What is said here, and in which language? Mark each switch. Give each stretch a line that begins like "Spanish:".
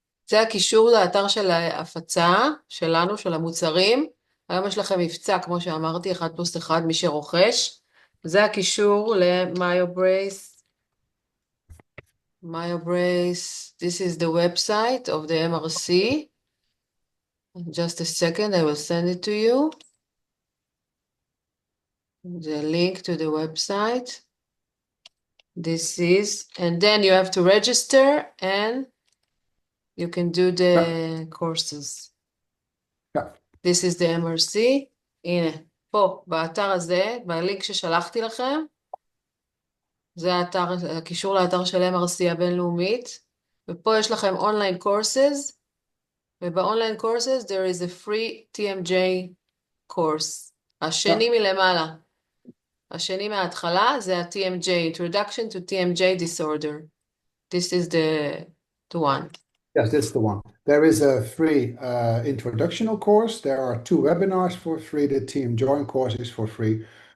Hebrew: זה הקישור לאתר של ההפצה שלנו, של המוצרים. היום יש לכם מבצע, כמו שאמרתי, 1+1, מי שרוכש. זה הקישור ל-Myobrace.
English: Myobrace, this is the website of the MRC. Just a second, I will send it to you. The link to the website. This is, and then you have to register and you can do the courses. Yeah. This is the MRC.
Hebrew: הנה, פה, באתר הזה, בלינק ששלחתי לכם, זה האתר, הקישור לאתר של MRC הבינלאומית, ופה יש לכם אונליין courses, ובאונליין courses
English: there is a free TMJ course.
Hebrew: השני מלמעלה. השני מההתחלה זה ה-TMJ, Introduction to TMJ Disorder.
English: This is the one. Yes, that's the one. There is a free introductional course. There are 2 webinars for free. The Team Join course is for free.